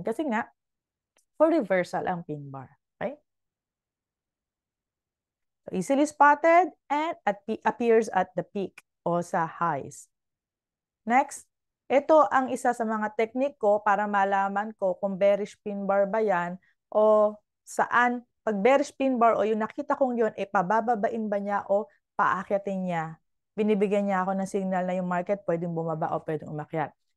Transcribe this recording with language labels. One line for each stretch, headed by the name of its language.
Filipino: Kasi nga, for reversal ang pin bar. Okay?
English: So easily spotted and appears at the peak o sa highs.
Filipino: Next, ito ang isa sa mga technique ko para malaman ko kung bearish pin bar ba yan o saan, pag bearish pin bar o yung nakita kong yun, pabababain ba niya o paakyatin niya. Binibigyan niya ako ng signal na yung market pwedeng bumaba o pwedeng umakyat.